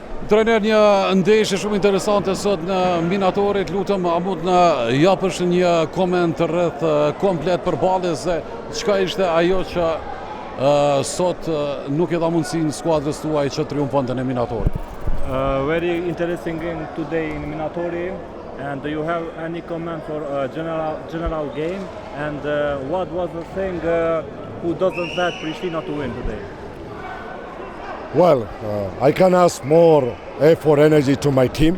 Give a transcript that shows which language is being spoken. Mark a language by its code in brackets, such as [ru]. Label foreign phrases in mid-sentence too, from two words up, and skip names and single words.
[sq] Trajner, një ndeshje shumë interesante sot në Minatorit, lutem a mund na japësh një koment rreth komplet përballjes dhe çka ishte ajo që sot nuk e dha mundësinë skuadrës tuaj që triumfonte në Minatorit. [en] Very interesting game today in Minatori. And do you have any comment for general game? And what was the thing who doesn't let Pristina to win today? Well, I can ask more effort, energy to my team.